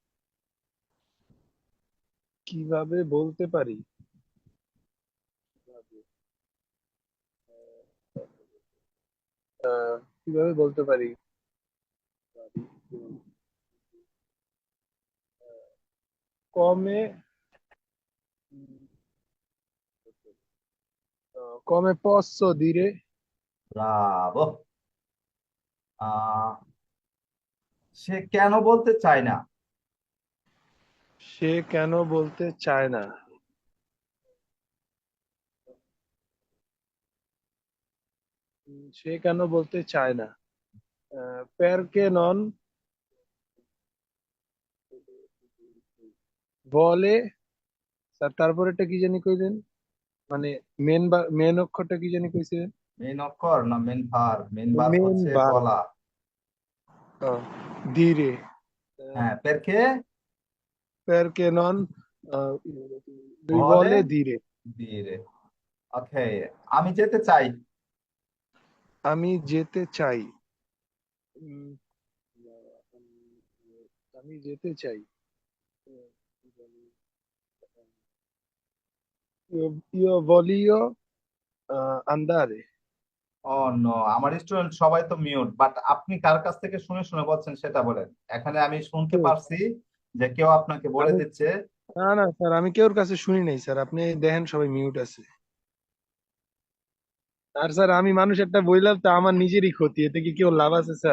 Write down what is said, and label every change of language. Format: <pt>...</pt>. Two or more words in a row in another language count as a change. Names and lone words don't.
<bn>কিভাবে বলতে পারি? কিভাবে বলতে পারি?</bn> <it>কমে come posso dire?</it> <bn>ব্রাভো। আহ সে কেন বলতে চায় না? সে কেন বলতে চায় না? সে কেন বলতে চায় না?</bn> <it>perché non বলে।</it> <bn>স্যার তারপর এটা কি জানি কইলেন, মানে মেন অক্ষরটা কি জানি কইছিলেন? মেন অক্ষর না</bn> <en>main verb? main verb</en> <bn>মেন হচ্ছে বার বলা।</bn> <it>dire,</it> <bn>হ্যাঁ, পেরকে</bn> <it>perché non lui</it> <bn>বলে</bn> <it>vuole dire।</it> <bn>দিয়ে। ওকে। আমি যেতে চাই। আমি যেতে চাই। উম, আমি যেতে চাই।</bn> <it>io voglio andare।</it> <bn>ও নো, আমার স্টুডেন্ট সবাই তো মিউট, বাট আপনি কার কাছ থেকে শুনে শুনে বলছেন সেটা বলেন। এখানে আমি শুনতে কেউ পারছি যে কেউ আপনাকে বলে আমি দিচ্ছে। না স্যার, আমি কেউর কাছে শুনি নাই স্যার, আপনি দেখেন সবাই মিউট আছে। আর স্যার আমি মানুষ একটা বইলাম তো আমার নিজেরই ক্ষতি, এতে কি কেউ লাভ আছে স্যার?</bn>